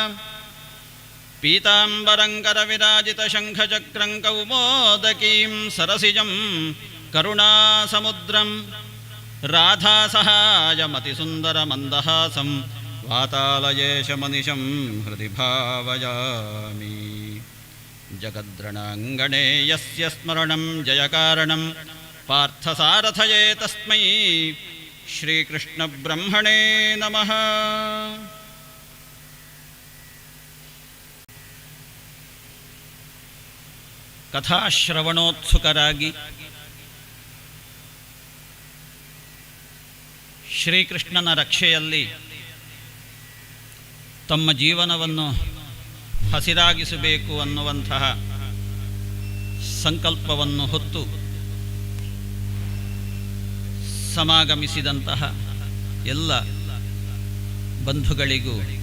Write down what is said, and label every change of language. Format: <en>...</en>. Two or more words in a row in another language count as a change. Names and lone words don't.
<sa>पीताम्बरं करविराजितशङ्खचक्रं कौमोदकीं सरसिजं करुणासमुद्रं राधासहायमतिसुन्दरमन्दहासं वातालयेशमनिशं हृदि भावयामि. जगद्रणाङ्गणे यस्य स्मरणं जयकारणं पार्थसारथये तस्मै ಶ್ರೀಕೃಷ್ಣಬ್ರಹ್ಮಣೇ ನಮಃ.</sa> <kn>ಕಥಾಶ್ರವಣೋತ್ಸುಕರಾಗಿ ಶ್ರೀಕೃಷ್ಣನ ರಕ್ಷೆಯಲ್ಲಿ ತಮ್ಮ ಜೀವನವನ್ನು ಹಸಿರಾಗಿಸಬೇಕು ಅನ್ನುವಂತಹ ಸಂಕಲ್ಪವನ್ನು ಹೊತ್ತು ಸಮಾಗಮಿಸಿದಂತಹ ಎಲ್ಲ ಬಂಧುಗಳಿಗೂ</kn>